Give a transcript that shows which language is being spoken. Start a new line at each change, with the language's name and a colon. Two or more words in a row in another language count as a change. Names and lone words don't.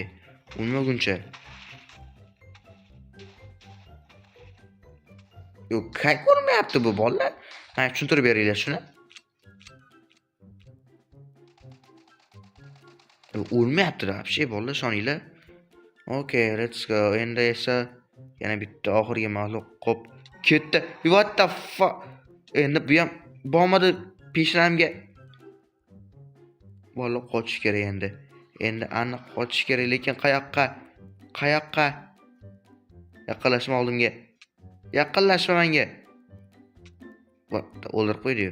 Uzbek: O'lmaguncha. Yo'q, qayerga o'lmayapti bu bola? Mana tushuntirib beringlar shuni. O'lmayapti вообще bola, ishoninglar.
English: Okay, let's go.
Uzbek: Endi esa Yana bitta oxirgi maxluq qop ketdi.
English: What the fuck?
Uzbek: Endi bu ham bormadi peshramga. Bola qochish kerak endi. Endi aniq qochish kerak, lekin qayoqqa? Qayoqqa? Yaqinlashma oldimga. Yaqinlashma menga. O'ldirib qo'ydi-yu.